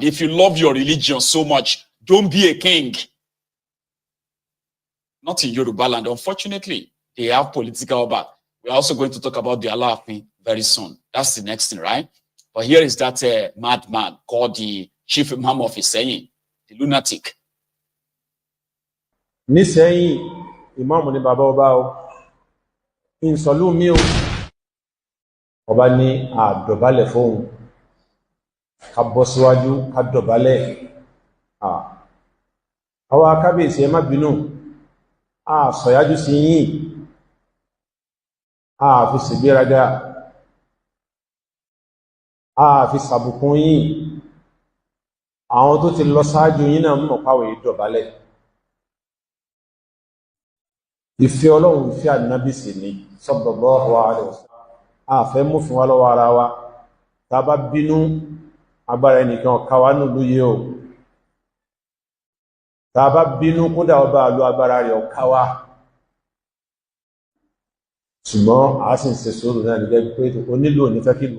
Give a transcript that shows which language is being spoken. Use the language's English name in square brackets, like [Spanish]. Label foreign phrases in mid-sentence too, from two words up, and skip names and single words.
[English] If you love your religion so much, don't be a king. Not in Yoruba land. Unfortunately, they have political obas. We're also going to talk about the Alaafin very soon. That's the next thing, right? But here is that madman called the chief imam of his saying, the lunatic. [Yoruba] Nísẹ̀yìn ìmáàmù ní bàbá ọba o, ìsọ̀lú mi o, ọba ní àdọ̀bálẹ̀ fóun, ká bọ́ síwájú, ká dọ̀bálẹ̀. Àwọn akábíyèsí ẹ má bínú, sọ̀yájú sí yín, fi ṣègbéraga, fi ṣàbùkún yín, àwọn tó ti lọ ṣáájú yín náà mọ̀ páwẹ̀ ìdọ̀bálẹ̀. Ìfẹ́ Ọlọ́run ìfẹ́ ànábì sì ni [Arabic] صلى الله عليه وسلم. [Yoruba] Fẹ́ mú fún wa lọ́wọ́ ara wa, tá bá bínú agbára ẹnìkan ká wá nílùú yìí o. Tá bá bínú kódà ọba àlú agbára rẹ̀ ọ̀ká wá. Ṣùgbọ́n a sì ń ṣe sùúrù náà nígbẹ́ pé onílò ní fẹ́ kí lò.